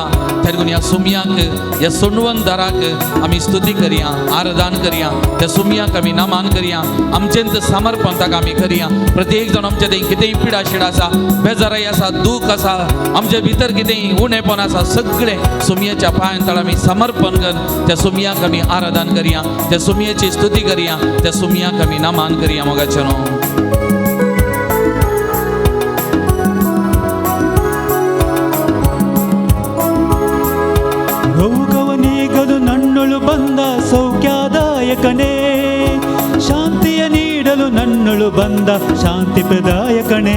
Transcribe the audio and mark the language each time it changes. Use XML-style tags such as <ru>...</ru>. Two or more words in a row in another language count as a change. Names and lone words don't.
<kok>त्या देखून ह्या सुमयाक ह्या सोडवणदाराक आमी स्तुती करया आराधन करया त्या सुमयाक आमी नामान करया आमचेंत समर्पण ताका आमी करया. प्रत्येक जाण आमचे थंय कितेंय पिडा शिडा आसा बेजाराय आसा दूख आसा आमचे भितर कितेंय उणेपण आसा सगळें सुमयाच्या पांयां तळ आमी समर्पण करून त्या सुमयाक आमी आराधन करया त्या सुमयेची स्तुती करया त्या सुमयाक आमी नामान करया. मोगाचें न्हू</kok> <kn>ರೋಗವನೀಗಲು ನನ್ನೊಳು ಬಂದ ಸೌಖ್ಯದಾಯಕನೇ ಶಾಂತಿಯ ನೀಡಲು ನನ್ನೊಳು ಬಂದ ಶಾಂತಿ ಪ್ರದಾಯಕನೇ.</kn>